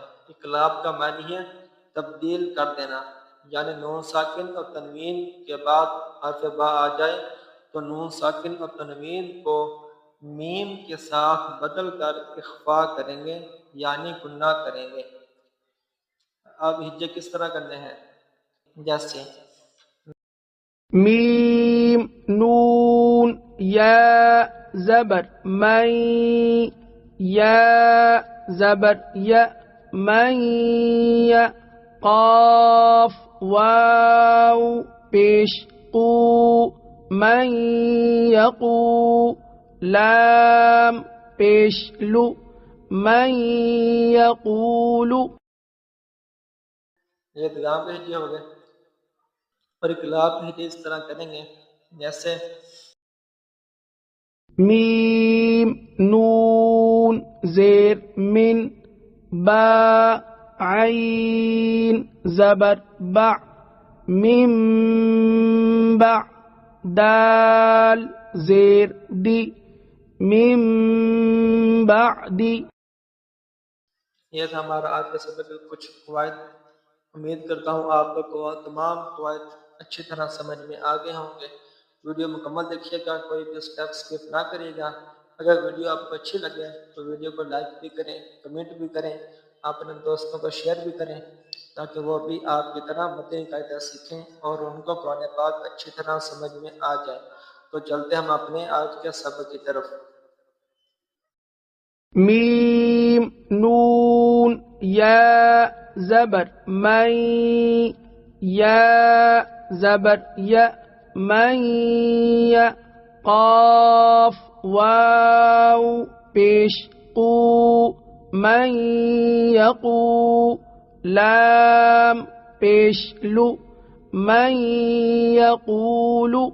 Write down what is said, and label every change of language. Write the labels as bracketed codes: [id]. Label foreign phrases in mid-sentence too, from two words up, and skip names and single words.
[ur] اقلاب کا معنی ہے تبدیل کر دینا، یعنی نون ساکن اور تنوین کے بعد حرف با آ جائے تو نون ساکن اور تنوین کو میم کے ساتھ بدل کر اخفا کریں گے، یعنی گناہ کریں گے. اب ہجے کس طرح کرنے ہیں، جیسے میم، نون، یا زبر من، یا زبر یا، من یا، قاف واو پیش قو، من یقو، لام پیش لو، من یقول. یہ ادغام کے ہجے ہو گئے. اور اقلاب کے ہجے اس طرح کریں گے جیسے میم، نون زیر من، با عین زبر با، من با، دال زیر دی، من بعدی. یہ تھا ہمارا آج کا سبق کے کچھ قواعد. امید کرتا ہوں آپ کو تمام قواعد اچھی طرح سمجھ میں آ گئے ہوں گے. ویڈیو مکمل دیکھیے گا، کوئی بھی [en] step skip [ur] نہ کریے گا. اگر ویڈیو آپ کو اچھی لگے تو ویڈیو کو لائک بھی کریں، کمنٹ بھی کریں، اپنے دوستوں کو شیئر بھی کریں تاکہ وہ بھی آپ کی طرح مدنی قاعدہ سیکھیں اور ان کو قرآن پاک اچھی طرح سمجھ میں آ جائے. تو چلتے ہم اپنے آج کے سبق کی طرف. میم، نون، یا زبر من، یا زبر یا، من یا، قاف واو پیش قو، من یقو، لام پیش لو، من یقول.